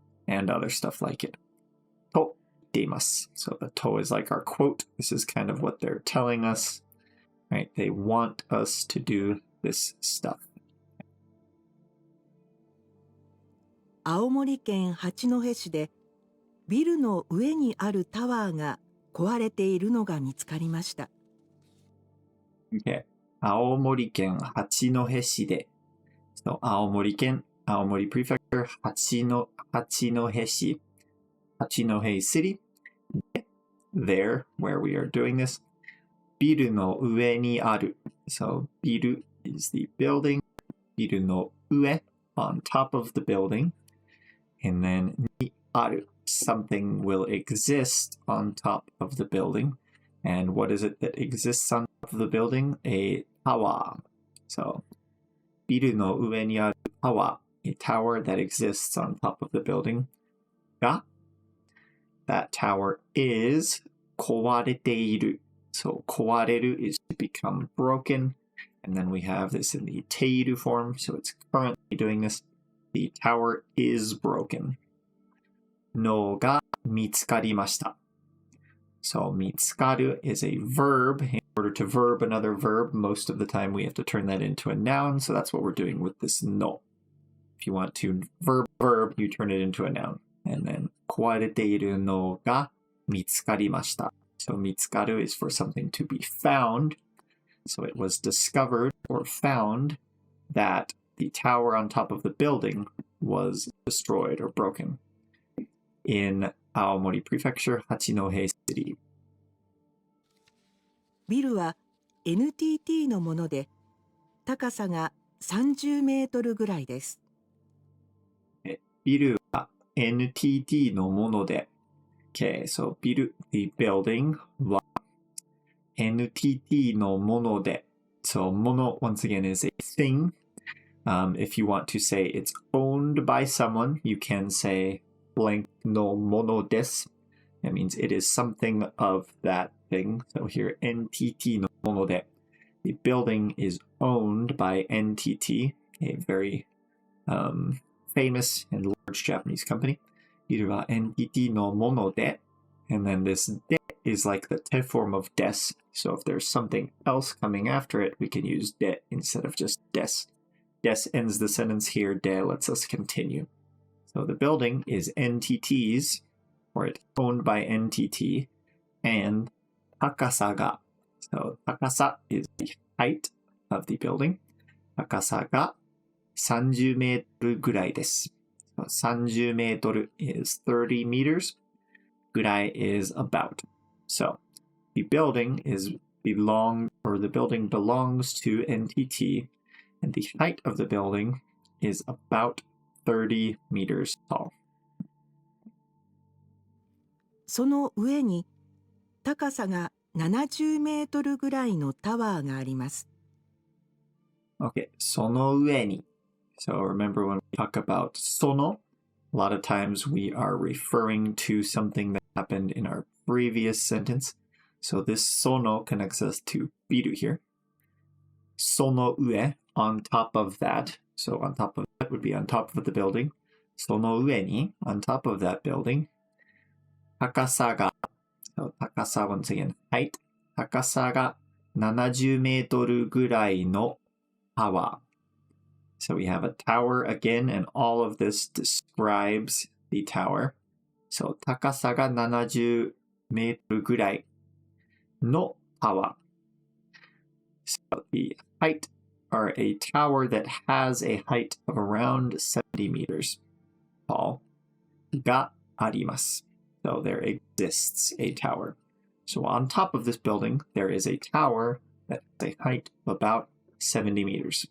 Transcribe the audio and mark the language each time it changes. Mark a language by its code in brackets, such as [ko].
[en] And other stuff like it. [ja] と言っています. [en] So the と is like our quote. This is kind of what they're telling us. Right? They want us to do this stuff. [ja] 青森県八戸市でビルの上にあるタワーが壊れているのが見つかりました。 [en] Okay. [ja] 青森県八戸市で、 [en] so, 青森県、青森 prefecture, 八戸市, 八戸 city, there, where we are doing this, [ja] ビルの上にある. [en] So, ビル is the building, [ja] ビルの上, [en] on top of the building, and then にある, something will exist on top of the building. And what is it that exists on top of the building? A tower. So, [ja] ビルの上にある [en] tower, a tower that exists on top of the building. が that tower is 壊れている. So, 壊れる is to become broken. And then we have this in the ている form. So, it's currently doing this. The tower is broken. [ja] のが見つかりました. [en] So, 見つかる is a verb. In order to verb another verb, most of the time we have to turn that into a noun. So that's what we're doing with this no. If you want to verb, you turn it into a noun. And then [ja] 壊れているのが見つかりました. [en] So 見つかる is for something to be found. So it was discovered or found that the tower on top of the building was destroyed or broken in 青森 prefecture, 八戸 city. [ja] ビルは NTT のもので、高さが30メートルぐらいです。ビルは NTT のもので、 [en] Okay, so [ja] ビル the building は NTT のもので. [en] So もの once again is a thing. If you want to say it's owned by someone, you can say blank no ものです. That means it is something of that thing. So here [ja] NTT のもので. [en] The building is owned by NTT, a very famous and large Japanese company. [ja] ビルは NTT のもので. [en] And then this de is like the te form of des. So if there's something else coming after it, we can use de instead of just des. Des ends the sentence here. De lets us continue. So the building is NTT's, or it's owned by NTT, and 高さが. So 高さ is the height of the building. [ja] 高さが30メートルぐらいです. [en] So 30メートル is 30 meters. ぐらい is about. So the building belongs to NTT, and the height of the building is about 30 meters tall. [ja] その上に高さが70メートルぐらいのタワーがあります。 Okay, その上に. [en] So remember when we talk about その, a lot of times we are referring to something that happened in our previous sentence. So this その connects us to ビル here. その上, on top of that. So on top of that would be on top of the building. その上に, on top of that building. 高さが, so 高さ once again, height. [ja] 高さが70メートルぐらいのタワー. [en] So we have a tower again, and all of this describes the tower. [ja] So 高さが70メートルぐらいのタワー. [en] So the height, or a tower that has a height of around 70 meters tall, [ja] があります. [en] So there exists a tower. So on top of this building, there is a tower that has a height of about 70 meters.